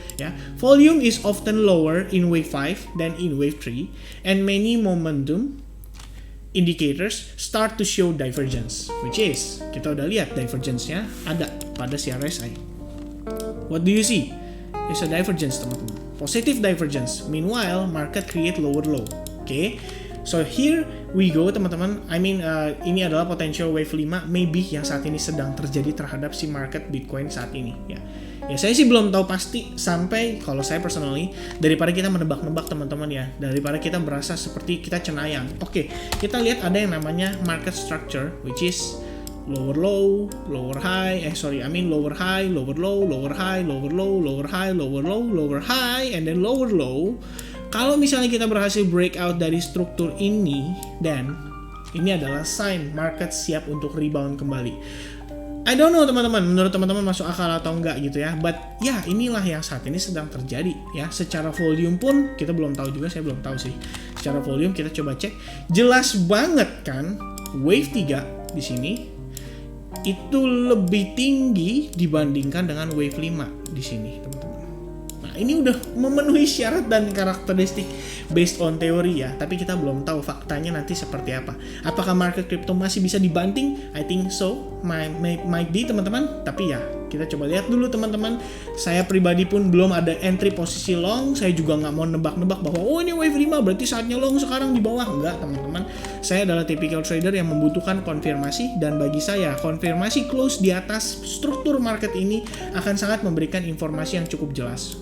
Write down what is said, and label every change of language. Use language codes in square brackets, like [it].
[en] Ya, volume is often lower in wave 5 than in wave 3, and many momentum indicators start to show divergence, which is [id] kita udah lihat divergence-nya ada pada CRSI. [en] What do you see? It's a divergence teman-teman, positive divergence. Meanwhile, market create lower low. Okay, so here we go teman-teman. [id] Ini adalah potential wave 5 maybe yang saat ini sedang terjadi terhadap si market Bitcoin saat ini. Ya saya sih belum tahu pasti sampai kalau saya personally, daripada kita menebak-nebak teman-teman ya, daripada kita berasa seperti kita cenayang. Oke, kita lihat ada yang namanya [en] market structure, which is lower low, lower high, lower high, lower low, lower high, lower low, lower high, lower low, lower high, and then lower low. [id] Kalau misalnya kita berhasil breakout dari struktur ini, dan ini adalah sign market siap untuk rebound kembali. [en] I don't know [id] teman-teman, menurut teman-teman masuk akal atau enggak gitu ya. But ya inilah yang saat ini sedang terjadi ya. Secara volume pun kita belum tahu juga, saya belum tahu sih. Secara volume kita coba cek, jelas banget kan wave 3 di sini itu lebih tinggi dibandingkan dengan wave 5 di sini teman-teman. Nah ini udah memenuhi syarat dan karakteristik based on teori ya, tapi kita belum tahu faktanya nanti seperti apa. Apakah market crypto masih bisa dibanting? [en] I think so, might be teman-teman. [id] Tapi ya kita coba lihat dulu teman-teman. Saya pribadi pun belum ada entry posisi long. Saya juga nggak mau nebak-nebak bahwa oh ini wave 5 berarti saatnya long sekarang di bawah. Enggak teman-teman. Saya adalah [en] typical trader [id] yang membutuhkan konfirmasi, dan bagi saya konfirmasi close di atas struktur market ini akan sangat memberikan informasi yang cukup jelas.